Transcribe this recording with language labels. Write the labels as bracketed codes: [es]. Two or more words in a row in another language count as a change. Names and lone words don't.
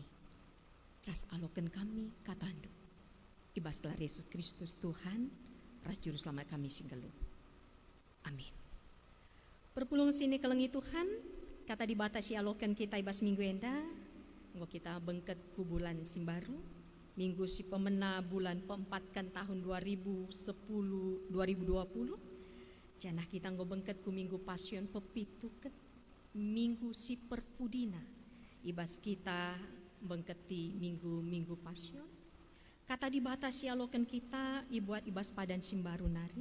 [btx] Ras aloken kami katandu. Ibas gelar Yesus Kristus Tuhan. Ras juru selamat kami singgelu. Amin. Perpulung sini kelengi Tuhan, kata dibatasi alokan kita ibas minggu enda, nggo kita bengket ku bulan simbaru, minggu si pemena bulan keempat kan tahun 2020, janah kita nggo bengket ku minggu pasion pepituket, minggu si perpudina, ibas kita bengketi minggu pasion. Kata dibatasi alokan kita ibuat ibas padan simbaru nari.